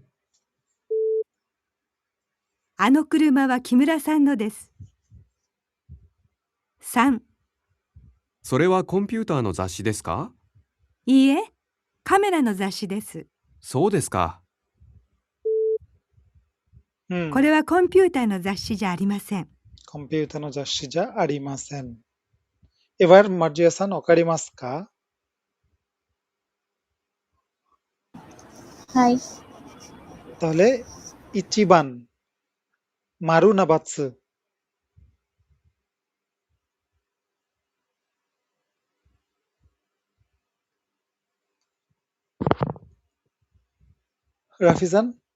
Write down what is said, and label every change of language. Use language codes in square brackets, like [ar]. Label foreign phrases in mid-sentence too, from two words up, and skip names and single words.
[ja] あの車は木村さんのです。3、それはコンピューターの雑誌ですか？いいえ、カメラの雑誌です。そうですか。 হুম これはコンピューターの雑誌じゃありません。コンピューター の 雑誌 じゃ ありません এবার マルジ ハサン わかりますかはい。 তাহলে 一番 まる な ばつ রাফিজান